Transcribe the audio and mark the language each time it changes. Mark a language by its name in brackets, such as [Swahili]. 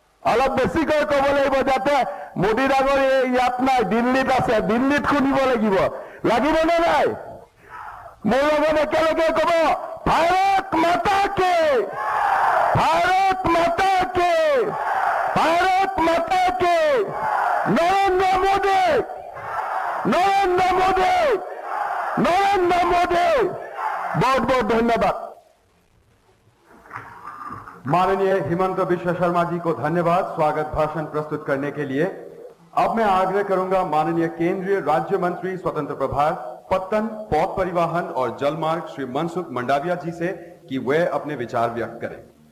[Assamese] অলপ বেছিকৈ ক'ব লাগিব, যাতে মোদী ডাঙৰীয়া ইয়াত নাই, দিল্লীত আছে, দিল্লীত শুনিব লাগিব। লাগিবনে নাই? মোৰ লগত একেলগে ক'ব, ভাৰত মাতা কি, ভাৰত মাতা কি, ভাৰত মাতা কি, নৰেন্দ্ৰ মোদী, নৰেন্দ্ৰ মোদী, নরেন্দ্র मोदी। [Hindi] बहुत बहुत धन्यवाद। माननीय हिमंत बिश्व शर्मा जी को धन्यवाद स्वागत भाषण प्रस्तुत करने के लिए। अब मैं आग्रह करूंगा माननीय केंद्रीय राज्य मंत्री स्वतंत्र प्रभार पत्तन, पौध परिवहन और जलमार्ग श्री मनसुख मंडाविया जी से कि वे अपने विचार व्यक्त करें।